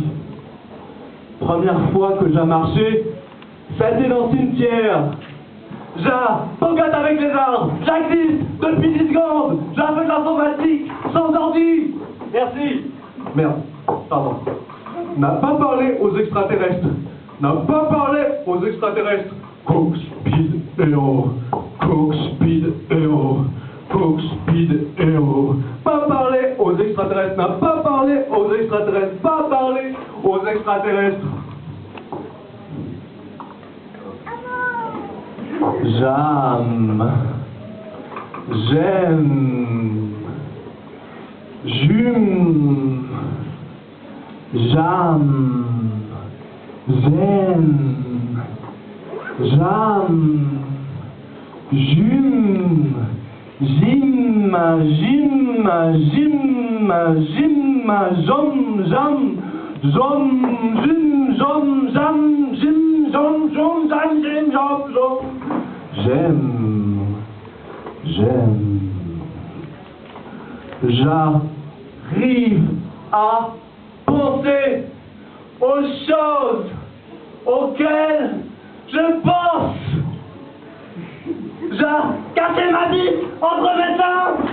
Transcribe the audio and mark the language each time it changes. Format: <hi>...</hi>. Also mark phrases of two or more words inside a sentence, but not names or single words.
<fr>Première fois que j'ai marché, c'était dans le cimetière. J'pogote avec les arbres, j'existe depuis 10 secondes, j'ai fait de l'informatique, sans ordi. Merci. Merde, pardon. N'a pas parlé aux extraterrestres. N'a pas parlé aux extraterrestres.</fr> <en>Coke, speed, hero. Coke, speed, hero. Coke, speed, hero.</en> <fr>Pas parler aux extraterrestres, n'a pas parlé aux extraterrestres, pas parler aux extraterrestres. J'aime, j'aime, j'aime, j'aime, j'aime, j'aime, Jim, Jim, Jim, Jim, Jom, Jam, Jom, Jim, Jom, Jam, Jim, Jom, Jom, Jam, Jim, Jom, Jom. J'aime, j'aime. J'arrive à penser aux choses auxquelles je pense. J'ai cassé ma vie entre mes seins.</fr>